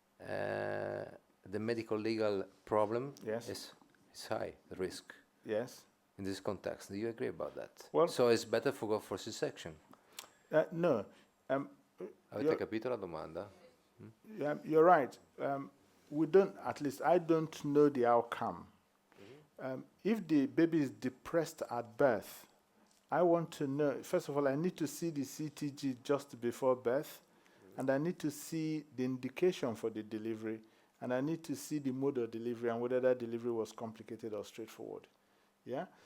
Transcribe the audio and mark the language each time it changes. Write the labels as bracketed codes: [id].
[en] The medical legal problem is high, the risk. Yes. In this context, do you agree about that? Well, so it's better to go for C-section? No. [it] Avete capito la domanda? [en] You're right. We don't, at least I don't know the outcome. If the baby is depressed at birth, I want to know, first of all, I need to see the CTG just before birth, and I need to see the indication for the delivery, and I need to see the mode of delivery and whether that delivery was complicated or straightforward. Yeah?